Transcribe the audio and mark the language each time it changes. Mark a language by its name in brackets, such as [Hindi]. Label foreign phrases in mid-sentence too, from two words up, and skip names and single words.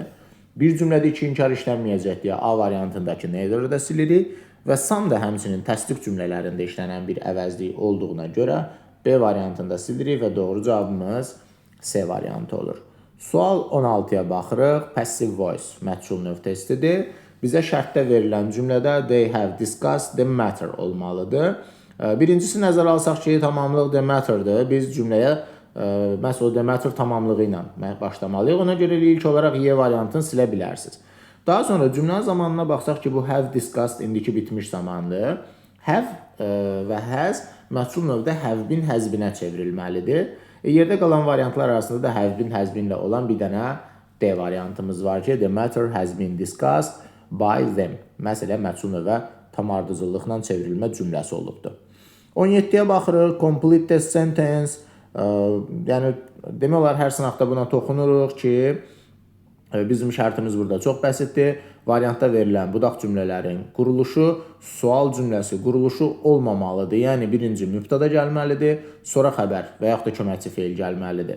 [Azerbaijani] Bir cümlədə iki inkar işlənməyəcək deyə A variantındakı neither'ı da silirik. Və some da həmçinin təsdiq cümlələrində işlənən bir əvəzlik olduğuna görə B variantında silirik və doğru cavabımız C variantı olur. Sual 16-ya baxırıq. [English] Passive voice [Azerbaijani] məchul növ testidir. Bizə şərtdə verilən cümlədə [English] they have discussed the matter [Azerbaijani] olmalıdır. Birincisi nəzərə alsaq ki, tamamlıq [English] the matter'dır. [Azerbaijani] Biz cümləyə məhz o [English] the matter [Azerbaijani] tamamlığı ilə başlamalıyıq. Ona görə ilk olaraq Y variantını silə bilərsiniz. Daha sonra cümlənin zamanına baxsaq ki, bu [English] have discussed [Azerbaijani] indiki bitmiş zamandır. Have və has məchul növdə [English] have been has been- [Azerbaijani] ə çevrilməlidir. Yerdə qalan variantlar arasında da [English] have been has been- [Azerbaijani] lə olan bir dənə D variantımız var ki, [English] the matter has been discussed by them. [Azerbaijani] Məsələ məchul növə tam ardıcıllıqla çevrilmə cümləsi olubdur. 17-yə baxırıq. [English] Complete the sentence. [Azerbaijani] Yəni demək olar hər sınaqda buna toxunuruq ki, bizim şərtimiz burada çox bəsitdir. Variantda verilən budaq cümlələrin quruluşu, sual cümləsi quruluşu olmamalıdır. Yəni birinci mübtəda gəlməlidir, sonra xəbər və yaxud da köməkçi feil gəlməlidir.